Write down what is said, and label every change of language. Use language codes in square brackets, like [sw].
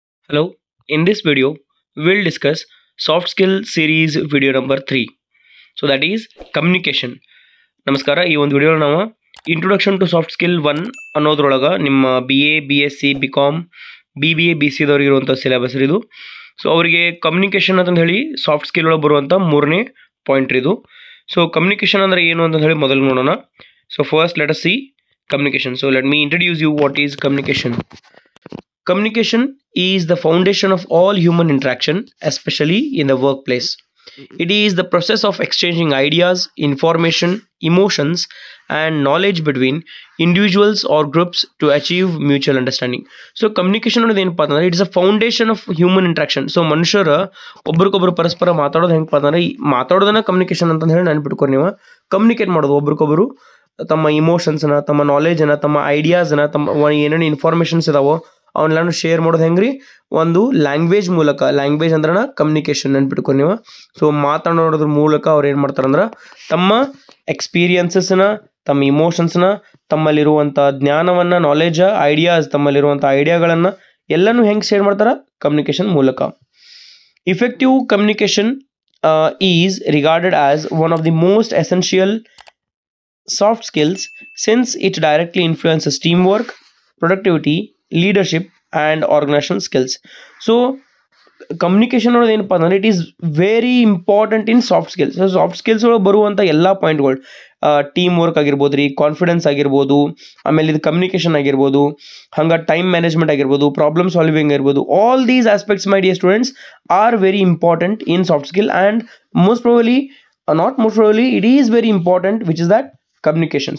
[en] Hello, in this video, we'll discuss soft skill series video number 3. So that is communication. [kn] ನಮಸ್ಕಾರ. ಈ ಒಂದು video ನಾವು introduction to soft skill 1 ಅನ್ನೋದ್ರೊಳಗೆ ನಿಮ್ಮ BA, BSc, BCom, BBA, BC ಇರುವಂಥ syllabus ಇದು. So ಅವರಿಗೆ communication ಅಂತ ಹೇಳಿ ಸಾಫ್ಟ್ ಸ್ಕಿಲ್ ಒಳಗೆ ಬರುವಂಥ ಮೂರನೇ ಪಾಯಿಂಟ್ ಇದು. ಸೊ ಕಮ್ಯುನಿಕೇಷನ್ ಅಂದರೆ ಏನು ಅಂತ ಹೇಳಿ ಮೊದಲು ನೋಡೋಣ. [en] So first let us see communication. So let me introduce you what is communication. Communication is the foundation of all human interaction, especially in the workplace. It is the process of exchanging ideas, information, emotions, and knowledge between individuals or groups to achieve mutual understanding. So communication [kn] ಅನ್ನೋದು ಏನಪ್ಪಾ ಅಂತಂದ್ರೆ [en] it is a foundation of human interaction. [kn] So ಮನುಷ್ಯರ ಒಬ್ರಿಗೊಬ್ರು ಪರಸ್ಪರ ಮಾತಾಡೋದು ಹೆಂಗಪ್ಪ ಅಂತಂದ್ರೆ ಈ ಮಾತಾಡೋದನ್ನ ಕಮ್ಯುನಿಕೇಶನ್ ಅಂತ ಹೇಳಿ ನೆನ್ಪಿಟ್ಕೊಂಡು ನೀವು ಕಮ್ಯುನಿಕೇಟ್ ಮಾಡೋದು ಒಬ್ರಿಗೊಬ್ರು ತಮ್ಮ ಇಮೋಷನ್ಸ್ನ ತಮ್ಮ ನಾಲೆಜನ್ನ ತಮ್ಮ ಐಡಿಯಾಸ್ನ ತಮ್ಮ ಏನೇನು ಇನ್ಫಾರ್ಮೇಷನ್ಸ್ ಇದಾವೋ ಅವನ್ನೆಲ್ಲ ಶೇರ್ ಮಾಡೋದು ಹೆಂಗ್ರಿ ಒಂದು ಲ್ಯಾಂಗ್ವೇಜ್ ಮೂಲಕ. ಲ್ಯಾಂಗ್ವೇಜ್ ಅಂದ್ರೆ ಕಮ್ಯುನಿಕೇಷನ್ ನೆನ್ಪಿಟ್ಕೊಂಡು ನೀವು. ಸೊ ಮಾತನಾಡೋದ್ರ ಮೂಲಕ ಅವ್ರು ಏನು ಮಾಡ್ತಾರಂದ್ರೆ ತಮ್ಮ ಎಕ್ಸ್ಪೀರಿಯನ್ಸಸ್ನ ತಮ್ಮ ಇಮೋಷನ್ಸ್ನ ತಮ್ಮಲ್ಲಿರುವಂಥ ಜ್ಞಾನವನ್ನು ನಾಲೆಜ್ ಐಡಿಯಾಸ್ ತಮ್ಮಲ್ಲಿರುವಂಥ ಐಡಿಯಾಗಳನ್ನು ಎಲ್ಲನೂ ಹೆಂಗೆ ಶೇರ್ ಮಾಡ್ತಾರೆ ಕಮ್ಯುನಿಕೇಷನ್ ಮೂಲಕ. [en] Effective communication is regarded as one of the most essential soft skills since it directly influences teamwork, productivity, leadership and organizational skills. So communication [kn] ಅನ್ನೋದು ಏನಪ್ಪ ಅಂದ್ರೆ [en] It is very important in soft skills. [kn] So soft skills ಒಳಗೆ ಬರುವಂಥ ಎಲ್ಲ ಪಾಯಿಂಟ್ಗಳು team work ಆಗಿರ್ಬೋದು ರೀ, confidence ಆಗಿರ್ಬೋದು, ಆಮೇಲೆ ಇದು ಕಮ್ಯುನಿಕೇಷನ್ ಆಗಿರ್ಬೋದು, ಹಂಗೆ ಟೈಮ್ ಮ್ಯಾನೇಜ್ಮೆಂಟ್ ಆಗಿರ್ಬೋದು, ಪ್ರಾಬ್ಲಮ್ ಸಾಲ್ವಿಂಗ್ ಆಗಿರ್ಬೋದು. [en] All these aspects my dear students are very important in soft skill and most probably it is very important which is that communication.